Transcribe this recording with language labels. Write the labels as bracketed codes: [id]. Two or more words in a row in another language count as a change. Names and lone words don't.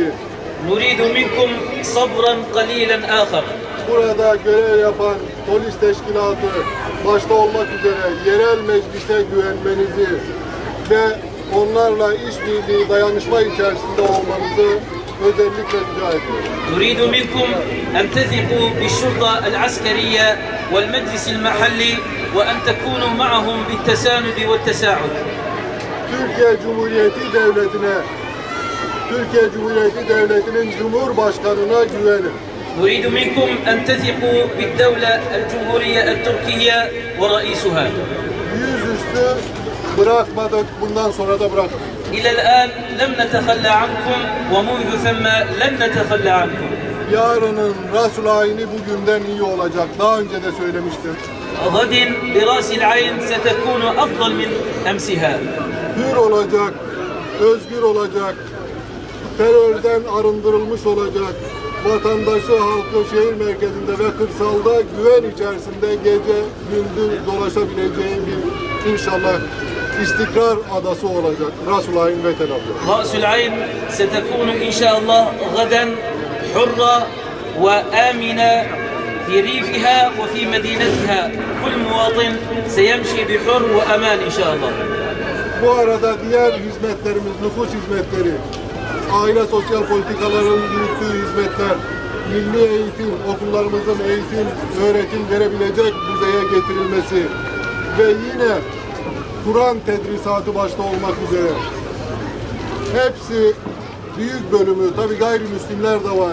[ar] نريد منكم صبرا قليلا آخر. [tr] burada görev yapan polis teşkilatı başta olmak üzere yerel meclise güvenmenizi ve onlarla işbirliği, dayanışma içerisinde olmanızı özellikle rica ediyorum. [ar] نريد منكم أن تثقوا بالشرطة العسكرية والمجلس المحلي وأن تكونوا معهم بالتساند والتساعد. [tr] Türkiye Cumhuriyeti Devleti'nin Cumhurbaşkanına güvenin. [ar] نريد منكم أن تثقوا بالدولة الجمهورية التركية ورئيسها. [tr] Yüzüstü bırakmadık, bundan sonra da bırakmadık. [ar] إلى الآن لم نتخلى عنكم ومنذ ثم لن نتخلى عنكم. [tr] Yarının Rasulayn'i bugünden iyi olacak. Daha önce de söylemiştim. [ar] غد براس العين ستكون أفضل من أمسها. [tr] Hür olacak, özgür olacak, terörden arındırılmış olacak. Vatandaşı, halkı şehir merkezinde ve kırsalda güven içerisinde gece gündüz dolaşabileceği bir inşallah istikrar adası olacak Rasulayn ve Tel Aviv. [ar] رأس العين ستكون إن شاء الله غدا حرة وآمنة في ريفها وفي مدينتها. كل مواطن سيمشي بحر وأمان إن شاء الله. [tr] Bu arada diğer hizmetlerimiz, nüfus hizmetleri, aile sosyal politikaların yürüttüğü hizmetler, milli eğitim, okullarımızın eğitim, öğretim verebilecek düzeye getirilmesi ve yine Kur'an tedrisatı başta olmak üzere hepsi büyük bölümü, tabi gayrimüslimler de var.